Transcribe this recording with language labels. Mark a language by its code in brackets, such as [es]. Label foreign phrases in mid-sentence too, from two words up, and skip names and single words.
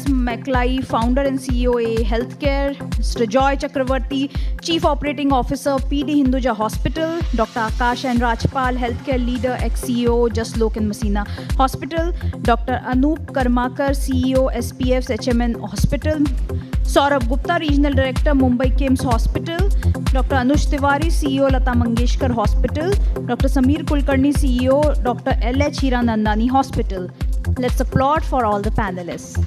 [en] Mecklai, founder and CEO A Healthcare, Mr. Joy Chakraborty, Chief Operating Officer, PD Hinduja Hospital, Dr. Akash and Rajpal, Healthcare Leader, ex-CEO, Jaslok and Masina Hospital, Dr. Karmakar, CEO, SPF's HMN Hospital, Saurabh Gupta, Regional Director, Mumbai KIMS Hospital, Dr. Anuj Tiwari, CEO, Lata Mangeshkar Hospital, Dr. Sameer Kulkarni, CEO, Dr. LH Hiranandani Hospital. Let's applaud for all the panelists.